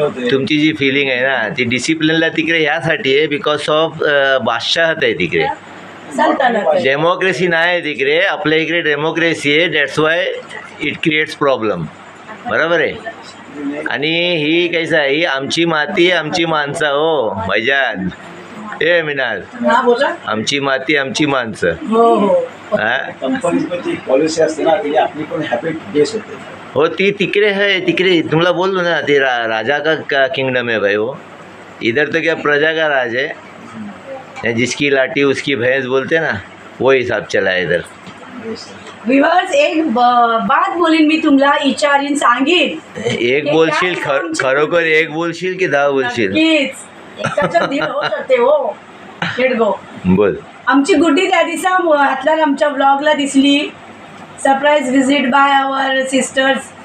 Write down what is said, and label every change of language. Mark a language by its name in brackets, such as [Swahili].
[Marathi] तुमची जी फिलिंग आहे ना ती डिसिप्लिनला तिकडे ह्यासाठी आहे बिकॉज ऑफ बादशाहत आहे तिकडे. डेमोक्रेसी नाही आहे तिकडे. आपल्या इकडे डेमोक्रेसी आहे. [English] That's why it creates problem. [Marathi] बरोबर आहे. आणि ही कैसा आहे ही आमची माती आमची माणसं हो भाईजान. ए मिनाल हा बोला. आमची माती आमची माणसं. हो हो. हा कंपनीची पॉलिसी असते ना ती आपली पण हॅबिट बेस होते. हो ती तिकडे है तिकडे तुम्हाला बोललो ना ते [Hindi] राजा का किंगडम है भाई वो. इधर तो क्या प्रजा का राज है. जिसकी लाठी उसकी भैंस बोलते ना वो हिसाब चला है इधर. [Marathi] विवर्स एक बात बोलीन मी तुम्हाला विचारीन सांगीन. एक बोलशील खरोखर एक बोलशील की 10 बोलशील? नक्कीच. एकाच्या दीड होऊ शकते हो. [English] Let go. [Marathi] बोल. आमची गुड्डी त्या दिवसा हातल्या आमच्या ब्लॉगला दिसली. [English] Surprise visit by our sisters.